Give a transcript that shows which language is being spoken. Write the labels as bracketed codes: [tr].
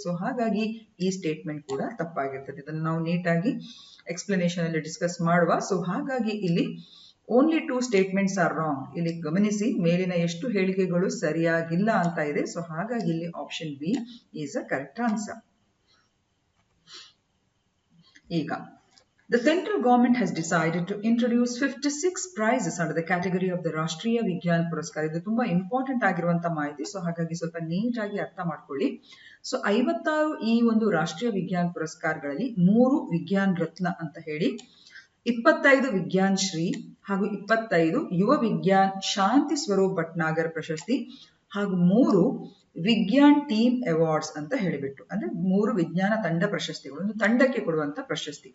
[kn] So ಹಾಗಾಗಿ ಈ statement ಕೂಡ ತಪ್ಪಾಗಿರ್ತದೆ. ಇದನ್ನು ನಾವು ನೀಟಾಗಿ ಎಕ್ಸ್ಪ್ಲನೇಷನ್ ಅಲ್ಲಿ ಡಿಸ್ಕಸ್ ಮಾಡುವ. [en] so [kn] ಹಾಗಾಗಿ ಇಲ್ಲಿ [en] Only 2 statements are wrong. [kn] ಇಲ್ಲಿ ಗಮನಿಸಿ, ಮೇಲಿನ ಎಷ್ಟು ಹೇಳಿಕೆಗಳು ಸರಿಯಾಗಿಲ್ಲ ಅಂತ ಇದೆ. [en] so [kn] ಹಾಗಾಗಿ ಇಲ್ಲಿ [en] Option B is a correct answer. ಈಗ the central government has decided to introduce 56 prizes under the category of the [kn] ರಾಷ್ಟ್ರೀಯ ವಿಜ್ಞಾನ ಪುರಸ್ಕಾರ. ಇದು ತುಂಬಾ ಇಂಪಾರ್ಟೆಂಟ್ ಆಗಿರುವಂತ ಮಾಹಿತಿ. ಸೊ ಹಾಗಾಗಿ ಸ್ವಲ್ಪ ನೀಟಾಗಿ ಅರ್ಥ ಮಾಡ್ಕೊಳ್ಳಿ. ಸೊ 56 ಈ ಒಂದು ರಾಷ್ಟ್ರೀಯ ವಿಜ್ಞಾನ ಪುರಸ್ಕಾರಗಳಲ್ಲಿ 3 ವಿಜ್ಞಾನ್ ರತ್ನ ಅಂತ ಹೇಳಿ, 25 ವಿಜ್ಞಾನ್ ಶ್ರೀ ಹಾಗೂ 25 ಯುವ ವಿಜ್ಞಾನ್ ಶಾಂತಿ ಸ್ವರೂಪ್ ಭಟ್ನಾಗರ್ ಪ್ರಶಸ್ತಿ ಹಾಗೂ 3 ವಿಜ್ಞಾನ್ ಟೀಮ್ ಅವಾರ್ಡ್ಸ್ ಅಂತ ಹೇಳಿಬಿಟ್ಟು, ಅಂದ್ರೆ 3 ವಿಜ್ಞಾನ ತಂಡ ಪ್ರಶಸ್ತಿಗಳು, ಒಂದು ತಂಡಕ್ಕೆ ಕೊಡುವಂತ ಪ್ರಶಸ್ತಿ.